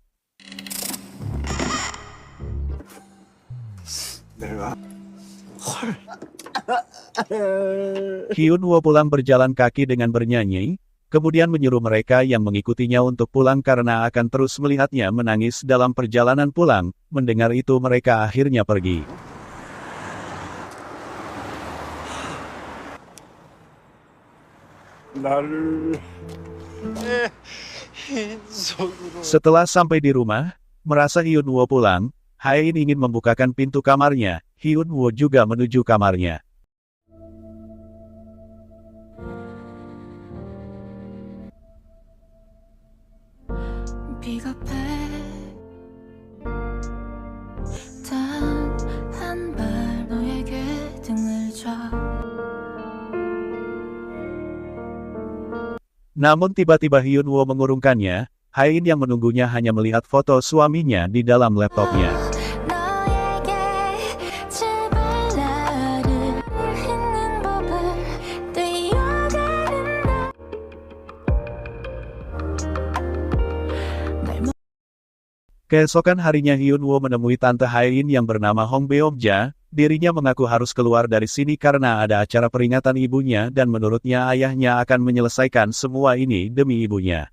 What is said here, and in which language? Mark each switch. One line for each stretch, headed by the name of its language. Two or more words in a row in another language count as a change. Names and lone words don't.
Korean: 내가
Indonesian: Hyun Woo pulang berjalan kaki dengan bernyanyi, kemudian menyuruh mereka yang mengikutinya untuk pulang karena akan terus melihatnya menangis dalam perjalanan pulang. Mendengar itu mereka akhirnya pergi.
Korean: 나를 내 흰손으로
Indonesian: Setelah sampai di rumah, merasa Hyun Woo pulang, Haein ingin membukakan pintu kamarnya. Hyun Woo juga menuju kamarnya.
Korean: 비겁해 단 한 발 너에게 등을 져
Indonesian: Namun tiba-tiba Hyun Woo mengurungkannya, Haein yang menunggunya hanya melihat foto suaminya di dalam laptopnya.
Korean: 너에게 제발 나를 잊는 법을 뛰어가는
Indonesian: Keesokan harinya Hyun Woo menemui tante Haein yang bernama Hong Beomja. Dirinya mengaku harus keluar dari sini karena ada acara peringatan ibunya dan menurutnya ayahnya akan menyelesaikan semua ini demi ibunya.